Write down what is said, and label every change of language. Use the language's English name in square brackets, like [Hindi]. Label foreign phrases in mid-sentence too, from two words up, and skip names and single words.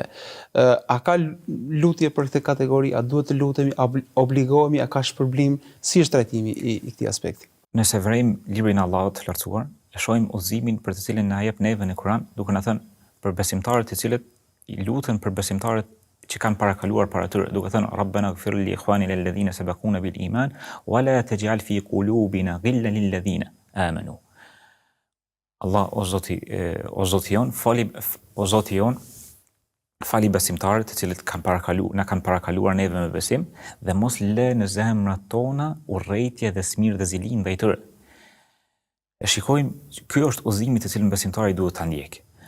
[Albanian] A ka lutje për këtë kategori, a duhet të lutemi, a obligohemi, a ka shpërblim, si është trajtimi i këtij aspekti? Nëse vrejmë librin e Allahut të lartësuar, e shohim udhëzimin për të cilin na jep neve në Kur'an, duke na thënë për besimtarët të cilët luten për besimtarët që kanë parakaluar para tyre, duke thënë [Arabic] ربنا اغفر لإخواننا الذين سبقونا بالإيمان ولا تجعل في قلوبنا غلا للذين آمنوا. [Albanian] Allah o Zoti jon, fali besimtarët të cilët na kanë parakaluar neve me besim dhe mos lë në zemrat tona urrëtie dhe smir dhe zili ndaj tyre. E shikojmë, ky është udhëzimi të cilin besimtari duhet ta ndjekë.